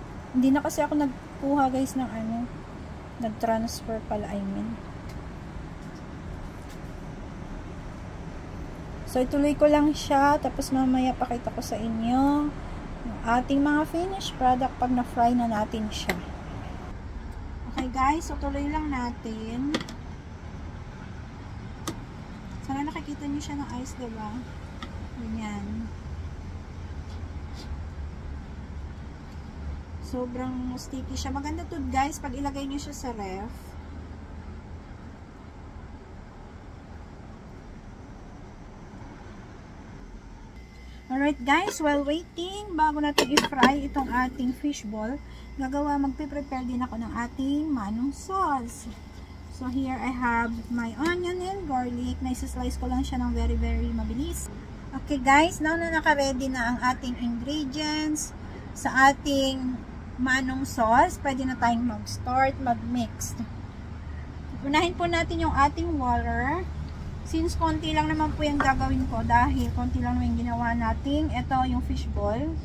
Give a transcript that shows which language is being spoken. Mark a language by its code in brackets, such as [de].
[tl] Hindi na kasi ako nagkuha guys ng ano. Nag-transfer pala, I mean. So, ituloy ko lang siya. Tapos mamaya pakita ko sa inyo yung ating mga finished product pag na-fry na natin siya. Okay guys, so tuloy lang natin. Sana nakikita niyo siya ng ice, diba? Ganyan. Sobrang sticky siya. Maganda to guys pag ilagay niyo siya sa ref. [en] Alright guys, while waiting, [tl] bago natin i-fry itong ating fishball, magpe-prepare din ako ng ating manong sauce. [en] So here I have my onion and garlic. [tl] Naisa-slice ko lang siya ng very mabilis. Okay guys, now na naka-ready na ang ating ingredients sa ating manong sauce, pwede na tayong mag-start, mag-mix. Unahin po natin yung ating water. Since konti lang naman po yung gagawin ko, dahil konti lang naman yung ginawa natin, ito yung fishball.